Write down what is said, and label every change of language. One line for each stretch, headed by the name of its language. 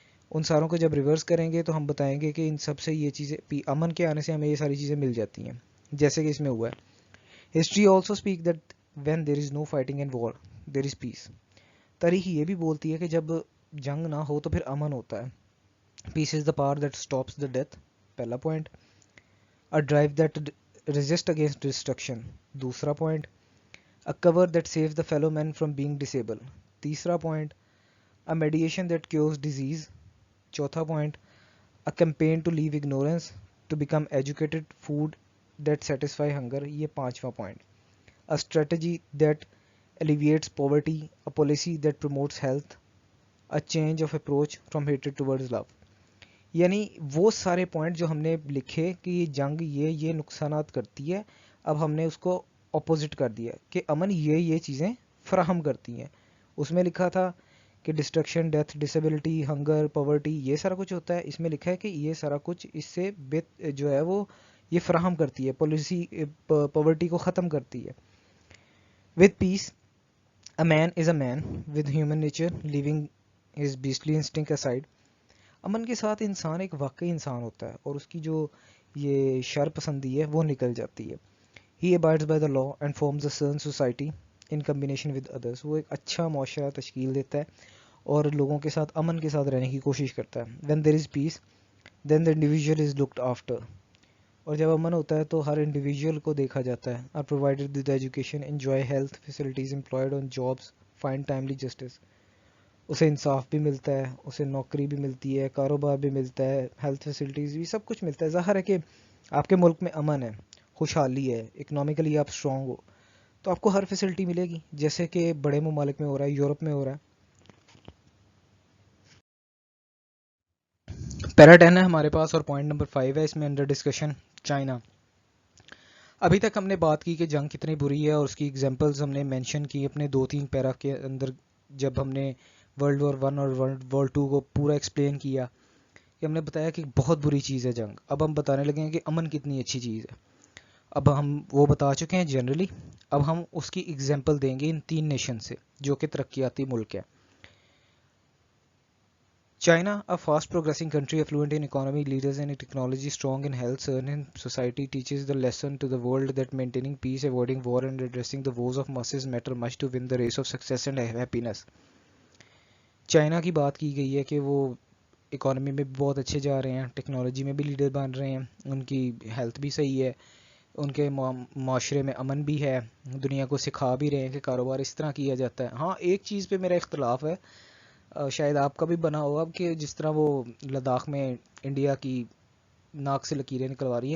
Urdu: ان ساروں کو جب ریورس کریں گے تو ہم بتائیں گے کہ ان سب سے یہ چیزیں امن کے آنے سے ہمیں یہ ساری چیزیں مل جاتی ہیں جیسے کہ اس میں ہوا ہے.
English: History also speak that when there is no fighting and war there is peace.
Urdu: تاریخ یہ بھی بولتی ہے کہ جب جنگ نہ ہو تو پھر امن ہوتا ہے.
English: peace is the power that stops the death,
Urdu: پہلا point.
English: a drive that resist against destruction,
Urdu: دوسرا point.
English: a cure that saves the fellow man from being disable,
Urdu: تیسرا point.
English: a medicine that cures disease,
Urdu: چوتھا point.
English: a campaign to leave ignorance, to become educated, food that satisfy hunger,
Urdu: یہ 5واں point.
English: A strategy that alleviates poverty, a policy that promotes health, a change of approach from hatred towards love.
Urdu: یعنی وہ سارے point جو ہم نے لکھے کہ یہ جنگ یہ نقصانات کرتی ہے، اب ہم نے اس کو اپوزٹ کر دیا کہ امن یہ چیزیں فراہم کرتی ہیں. اس میں لکھا تھا کہ destruction, death, disability, hunger, poverty, یہ سارا کچھ ہوتا ہے. اس میں لکھا ہے کہ یہ سارا کچھ اس سے جو ہے وہ یہ فراہم کرتی ہے، پالیسی پاورٹی کو ختم کرتی ہے.
English: With peace a man is a man with human nature leaving his beastly instinct aside.
Urdu: امن کے ساتھ انسان ایک واقعی انسان ہوتا ہے اور اس کی جو یہ شر پسندی ہے وہ نکل جاتی ہے.
English: He ابائڈز by the law and forms a سرن society in combination with others.
Urdu: وہ ایک اچھا معاشرہ تشکیل دیتا ہے اور لوگوں کے ساتھ امن کے ساتھ رہنے کی کوشش کرتا ہے.
English: When there is peace then the individual is looked after.
Urdu: اور جب امن ہوتا ہے تو ہر انڈیویژل کو دیکھا جاتا ہے.
English: Are provided with education, enjoy health facilities, employed on jobs, find timely justice.
Urdu: اسے انصاف بھی ملتا ہے، اسے نوکری بھی ملتی ہے، کاروبار بھی ملتا ہے، ہیلتھ فیسلٹیز بھی، سب کچھ ملتا ہے. ظاہر ہے کہ آپ کے ملک میں امن ہے، خوشحالی ہے، اکنامیکلی آپ اسٹرانگ ہو تو آپ کو ہر فیسلٹی ملے گی، جیسے کہ بڑے ممالک میں ہو رہا ہے، یورپ میں ہو رہا ہے. پیرا 10 ہے ہمارے پاس اور پوائنٹ نمبر 5 ہے اس میں انڈر ڈسکشن چائنا. ابھی تک ہم نے بات کی کہ جنگ کتنی بری ہے اور اس کی ایگزامپلز ہم نے مینشن کی اپنے 2-3 پیرا کے اندر جب ہم نے ورلڈ وار 1 اور ورلڈ وار 2 کو پورا ایکسپلین کیا کہ ہم نے بتایا کہ بہت بری چیز ہے جنگ. اب ہم بتانے لگے ہیں کہ امن کتنی اچھی چیز ہے. اب ہم وہ بتا چکے ہیں جنرلی، اب ہم اس کی ایگزامپل دیں گے ان 3 نیشن سے جو کہ ترقیاتی ملک ہے.
English: China, a fast progressing country affluent in economy, leaders in technology, strong in health, certain in society, teaches the lesson to the world that maintaining peace, avoiding war and addressing the woes of masses matter much to win the race of success and happiness.
Urdu: China کی بات کی گئی ہے کہ وہ economy میں بھی بہت اچھے جا رہے ہیں، ٹیکنالوجی میں بھی لیڈر بن رہے ہیں، ان کی ہیلتھ بھی صحیح ہے، ان کے معاشرے میں امن بھی ہے، دنیا کو سکھا بھی رہے ہیں کہ کاروبار اس طرح کیا جاتا ہے. ہاں ایک چیز پہ میرا اختلاف ہے، شاید آپ کا بھی بنا ہوگا کہ جس طرح وہ لداخ میں انڈیا کی ناک سے لکیریں نکلوا رہی ہیں.